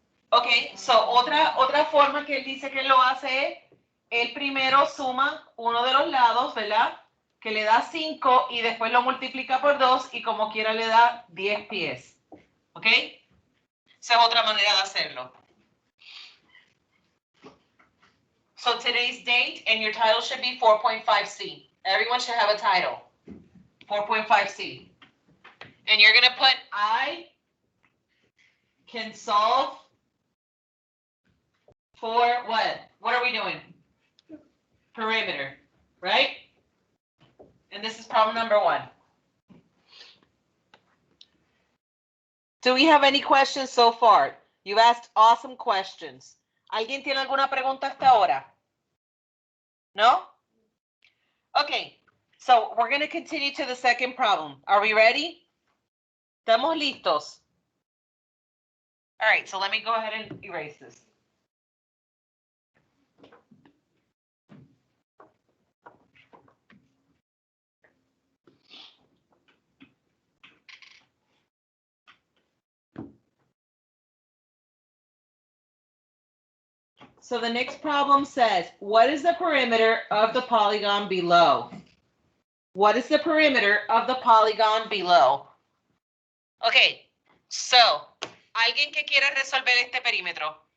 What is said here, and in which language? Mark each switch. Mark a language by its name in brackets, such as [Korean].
[Spanish] Ok, so otra forma que él dice que lo hace es, él primero suma uno de los lados, ¿verdad? Que le da 5 y después lo multiplica por 2 y como quiera le da 10 pies. ¿Ok? Esa es otra manera de hacerlo. [English] So today's date and your title should be 4.5C. Everyone should have a title. 4.5C. And you're going to put I can solve for what? What are we doing? Perimeter, right? And this is problem number 1. Do we have any questions so far? You've asked awesome questions. [Spanish] ¿Alguien tiene alguna pregunta hasta ahora? [English] No? Okay, so we're going to continue to the second problem. Are we ready? ¿Estamos listos? All right, so let me go ahead and erase this. So the next problem says, what is the perimeter of the polygon below? What is the perimeter of the polygon below? [Spanish] Okay, so, ¿alguien que quiera resolver este perímetro?